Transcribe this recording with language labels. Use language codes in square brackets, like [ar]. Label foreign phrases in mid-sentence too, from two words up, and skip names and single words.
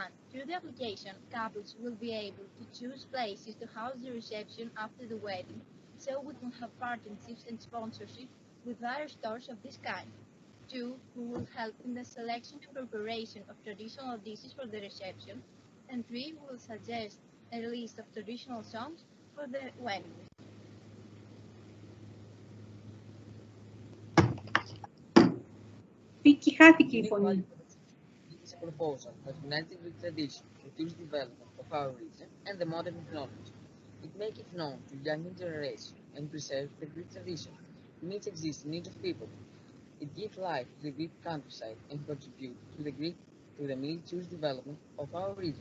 [en] Through the application, couples will be able to choose places to house the reception after the wedding, so we can have partnerships and sponsorships with various stores of this kind. 2. We will help in the selection and preparation of traditional dishes for the reception. And 3. We will suggest a list of traditional songs for the wedding. [el] Βίκη, χάθηκε η φωνή. [en] It is a proposal that unites the Greek tradition, the tourist development of our region, and the modern technology. It makes it known to younger generation and preserves the Greek tradition, meets existing needs of people. It gives life to the Greek countryside and contributes to the military development of our region.